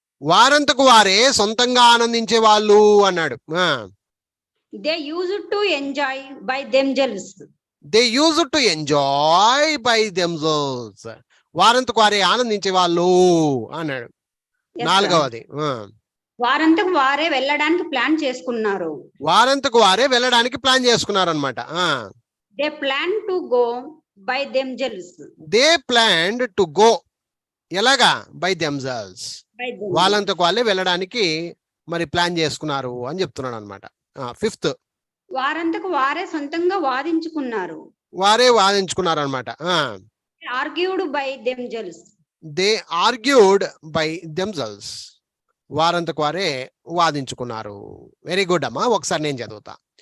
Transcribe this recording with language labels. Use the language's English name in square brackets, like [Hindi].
[Telugu] వారంతకు వారే సొంతంగా ఆనందించే వాళ్ళు అన్నాడు. [English] They used to enjoy by themselves. They used to enjoy by themselves. [Telugu] వారంతకు వారే ఆనందించే వాళ్ళు అన్నాడు. [English] Yes, sir. [Telugu] నాలుగవది, వారంతకు వారే వెళ్ళడానికి ప్లాన్ చేసుకున్నారు. వారంతకు వారే వెళ్ళడానికి ప్లాన్ చేసుకున్నారు అనమాట. [English] They plan to go by themselves. They planned to go. [Telugu] ఎలాగా? [English] By themselves. By themselves. [Telugu] వాళ్ళంతకు వాళ్ళే వెళ్ళడానికి మరి ప్లాన్ చేసుకున్నారు అని చెప్తున్నాడు అనమాట. [English] fifth, [Telugu] వారంతకు వారే సొంతంగా వాదించుకున్నారు. వారే వాదించుకున్నారు అనమాట. [English] Argued by themselves. They argued by themselves. [Telugu] వారంతకు వారే వాదించుకున్నారు. వెరీ గుడ్ అమ్మా. ఒకసారి నేను చదువుతా.